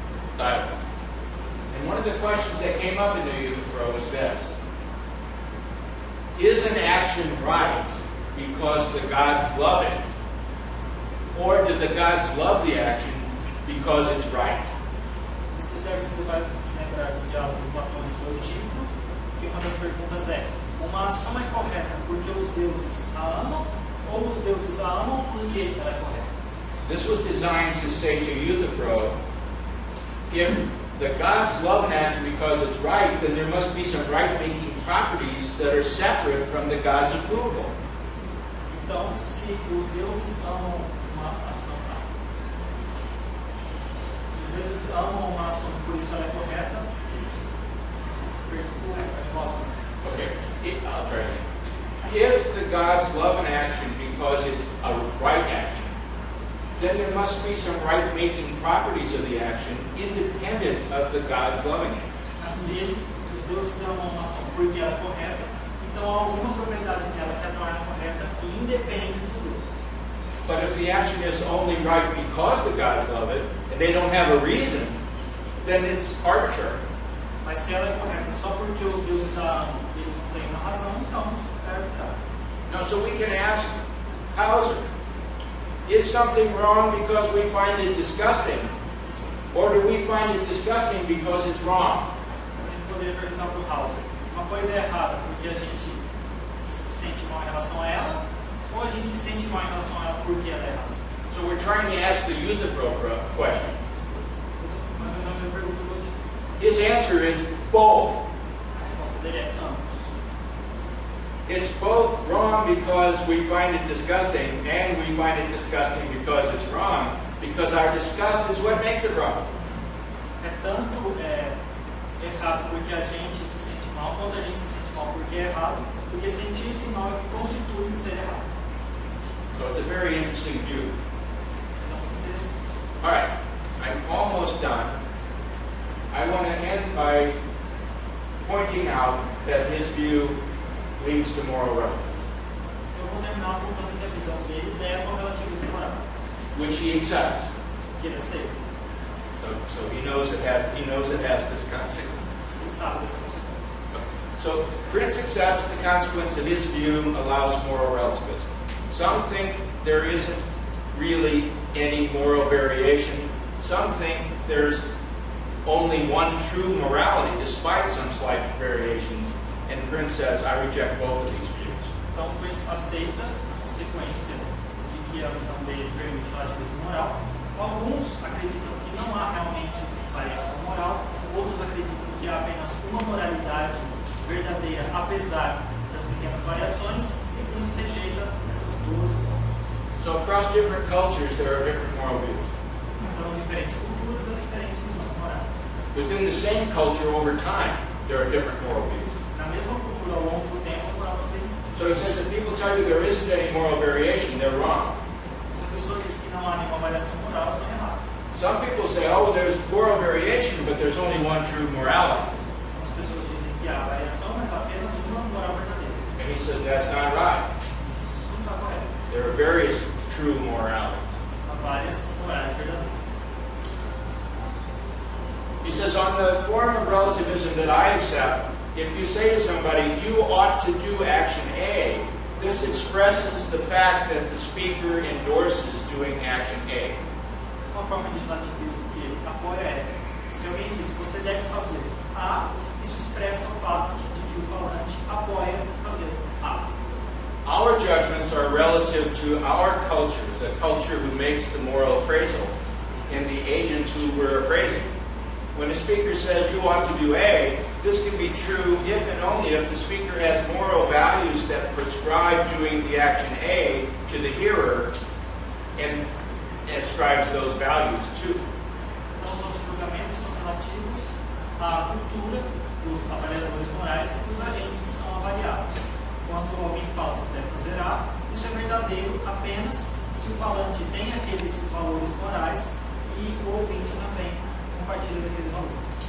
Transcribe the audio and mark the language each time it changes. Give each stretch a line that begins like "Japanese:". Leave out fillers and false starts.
English: questions that came up in the Euthyphro was this. Is an action right because the gods love it? Or do the gods love the action because it's right?
Portuguese: Vocês devem se lembrar do diálogo do Platônico do Euthyphro, que uma das perguntas é: uma ação é correta porque os deuses a amam, ou os deuses a amam porque ela é correta?
English: This was designed to say to Euthyphro, if the gods love an action because it's right, then there must be some right-making properties that are separate from the gods' approval.
Portuguese: Então, se os deuses amam uma ação, se os deuses amam uma ação, por isso ela é correta,
English: Okay, I'll try again. If the gods love an action because it's a right action, then there must be some right-making properties of the action independent of the gods loving it.
Portuguese: Se os deuses amam uma ação porque ela é correta, então há alguma propriedade nela que a torna correta que independe dos deuses.
English: But if the action is only right because the gods love it, and they don't have a reason, then it's arbitrary.
Portuguese: Mas se ela é correta só porque os deuses a amam e eles não têm uma razão, então é arbitrário.
English: Now, so we can ask Hauser, is something wrong because we find it disgusting? Or do we find it disgusting because it's wrong?
Portuguese: A gente poderia perguntar para o Hauser, uma coisa é errada porque a gente se sente mal em relação a ela, ou a gente se sente mal em relação a ela porque ela é errada?
English: So we're trying to ask the Euthyphro question.
Portuguese: Mas a mesma pergunta do Euthyphro.
English: His answer is both.
Portuguese: A resposta dele é ambos.
English: It's both wrong because we find it disgusting, and we find it disgusting because it's wrong, because our disgust is what makes it wrong.
Portuguese: É tanto errado porque a gente se sente mal, quanto a gente se sente mal porque é errado, porque sentir-se mal é que constitui ser errado.
English: So it's a very interesting view.
Portuguese: Isso é muito interessante.
English: All right, I'm almost done. I want to end by pointing out that his view leads to moral relativism,
Portuguese: Eu vou terminar apontando que a visão dele leva ao relativismo moral,
English: which he accepts.
Portuguese: que ele aceita.
English: So he knows it has this consequence.
Portuguese: Ele sabe dessa consequência.
English: So Prince accepts the consequence that his view allows moral relativism. Some think there isn't really any moral variation. Some think there's only one true morality, despite some slight variations. And Prince says, I reject both of these views.
Portuguese: Então, Prince aceita a consequência de que a visão dele permite o relativismo moral. Alguns acreditam que não há realmente variação moral, outros acreditam que há apenas uma moralidade verdadeira, apesar das pequenas variações, e Prince rejeita essas duas hipóteses.
English: So across different cultures, there are different moral views.
Portuguese: Então, diferentes culturas há diferentes visões morais.
English: Within the same culture, over time, there are different moral views.
Portuguese: Na mesma cultura, ao longo do tempo, a moral também.
English: So he says that people tell you there isn't any moral variation, they're wrong.
Portuguese: Se a pessoa diz que não há nenhuma variação moral, elas estão erradas.
English: Some people say, oh, well, there's moral variation, but there's only one true morality.
Portuguese: As pessoas dizem que há variação, mas há apenas uma moral verdadeira.
English: And he says that's not right.
Portuguese: Isso não está correto.
English: There are various true moralities.
Portuguese: Há várias morais verdadeiras.
English: He says, on the form of relativism that I accept, if you say to somebody, you ought to do action A, this expresses the fact that the speaker endorses doing action A.
Portuguese: Uma forma de relativismo que ele apoia é: se alguém diz que você deve fazer A, isso expressa o fato de que o falante apoia fazer A.
English: Our judgments are relative to our culture, the culture who makes the moral appraisal, and the agents who we're appraising. When a speaker says you ought to do A, this can be true if and only if the speaker has moral values that prescribe doing the action A to the hearer and ascribes those values to.
Portuguese: Então, os nossos julgamentos são relativos à cultura dos avaliadores morais e dos agentes que são avaliados. Quando alguém fala que você deve fazer A, isso é verdadeiro apenas se o falante tem aqueles valores morais e o ouvinte também compartilha daqueles valores.